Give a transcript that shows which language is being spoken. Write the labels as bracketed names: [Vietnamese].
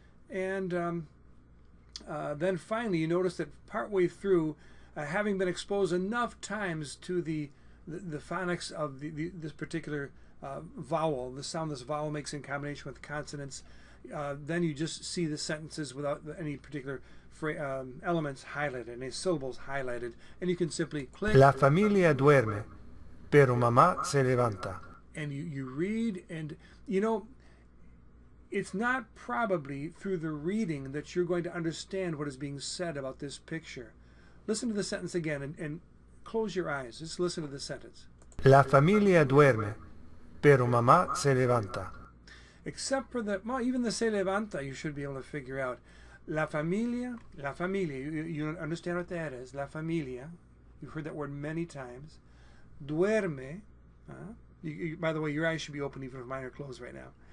[English] And then finally, you notice that partway through, having been exposed enough times to the phonics of this particular vowel, the sound this vowel makes in combination with consonants, then you just see the sentences without any particular elements highlighted, any syllables highlighted, and you can simply click. [Spanish] La familia duerme, pero mamá se levanta. [English] And you read, and you know, it's not probably through the reading that you're going to understand what is being said about this picture. Listen to the sentence again and close your eyes. Just listen to the sentence. [Spanish] La familia duerme, pero mamá se levanta. [English] Except for the, well, even the [Spanish] se levanta [English] you should be able to figure out. La familia, you understand what that is. La familia, you've heard that word many times. Duerme, by the way, your eyes should be open even if mine are closed right now.